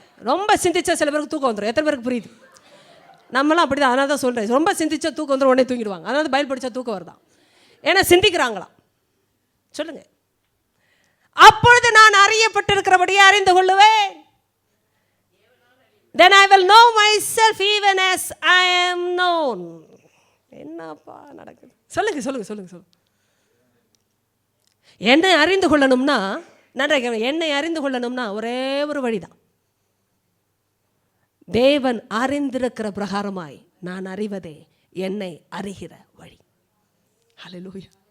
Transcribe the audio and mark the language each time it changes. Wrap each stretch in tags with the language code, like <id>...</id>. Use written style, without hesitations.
<ta>ரொம்ப சிந்திச்சா சில பேருக்கு தூக்கம் வந்துடும். எத்தனை பேருக்கு புரியுது? நம்மளாம் அப்படி தான். அதனால தான் சொல்கிறேன், ரொம்ப சிந்திச்சா தூக்கம் வந்துடும், உடனே தூங்கிடுவாங்க. அதனால பைபிள் படித்தா தூக்கம் வருதான். ஏன்னா சிந்திக்கிறாங்களாம். சொல்லுங்க. அப்பொழுது நான் அறியப்பட்டிருக்கிறபடியே அறிந்து கொள்ளுவேன்.</ta> <en>Then I will know myself even as I am known.</en> <ta>என்னப்பா நடக்குது? சொல்லுங்க. என்னை அறிந்து கொள்ளணும்னா, என்னை அறிந்து கொள்ளணும்னா ஒரே ஒரு வழிதான். தேவன் அறிந்திருக்கிற பிரகாரமாய் நான் அறிவதே என்னை அறிகிற வழி. ஹல்லேலூயா.</ta>